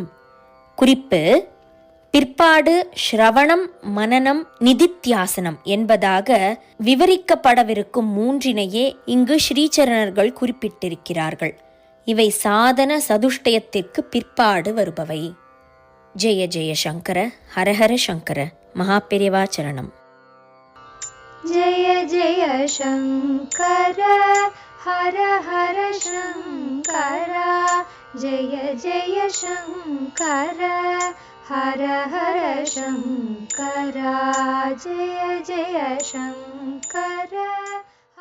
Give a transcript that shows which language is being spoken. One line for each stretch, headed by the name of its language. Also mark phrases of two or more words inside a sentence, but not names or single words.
Tamil: குறிப்பு: பிற்பாடு ஸ்ரவணம், மனனம், நிதித்தியாசனம் என்பதாக விவரிக்கப்படவிருக்கும் 3னையே இங்கு ஸ்ரீசரணர்கள் குறிப்பிட்டிருக்கிறார்கள். இவை சாதன சதுஷ்டயத்திற்கு பிற்பாடு வருபவை. ஜெய ஜெய சங்கர, ஹரஹர சங்கர, மகாபெரிவா சரணம்.
Sanskrit: जय जय शङ्कर हर हर शङ्कर जय जय शङ्कर हर हर शङ्कर जय जय शङ्कर